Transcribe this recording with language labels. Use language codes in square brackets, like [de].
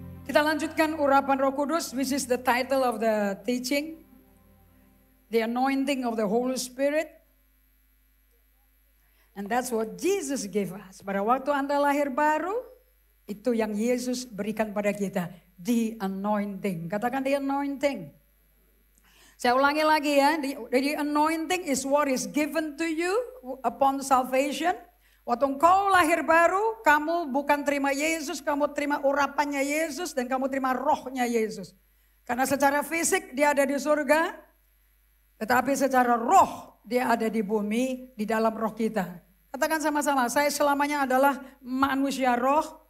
[id] Kita lanjutkan urapan Roh Kudus, [en] which is the title of the teaching. The anointing of the Holy Spirit. And that's what Jesus gave us. [id] Pada waktu Anda lahir baru, itu yang Yesus berikan pada kita. [en] The anointing. [id] Katakan the anointing. Saya ulangi lagi ya. [en] The anointing is what is given to you upon salvation. [id] Waktu engkau lahir baru, kamu bukan terima Yesus, kamu terima urapannya Yesus dan kamu terima rohnya Yesus. Karena secara fisik dia ada di surga, tetapi secara roh dia ada di bumi, di dalam roh kita. Katakan sama-sama, saya selamanya adalah manusia roh.